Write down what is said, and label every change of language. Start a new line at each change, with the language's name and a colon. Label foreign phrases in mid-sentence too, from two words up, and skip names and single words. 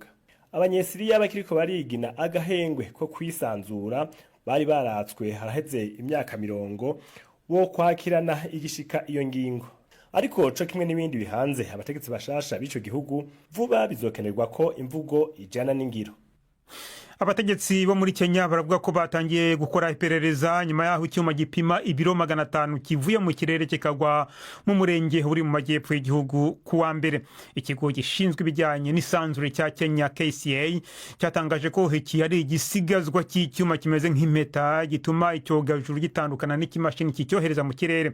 Rundi: Abanyesiriya bakiriko barigina agahengwe ko kwisanzura bari baratswe haraheze imyaka 40 wo kwakirana igishika iyo ngingo. ariko co kimwe n'ibindi bihanze abategetsi bashasha b'ico gihugu vuba bizokenerwa ko imvugo ijana n'ingiro.
Kinyarwanda: Abategetsi bo muri Kenya baravuga ko batangiye gukora iperereza nyuma yaho icyuma gipima ibiro 500 kivuye mu kirere kikagwa mu murenge uri mu majyepfo y'igihugu kuwa mbere. Ikigo gishinzwe ibijyanye n'isanzure cya Kenya KCA cyatangaje ko iki ari igisigazwa cy'icyuma kimeze nk'impeta gituma icyogajuru gitandukana n'ikimashini kicyohereza mu kirere.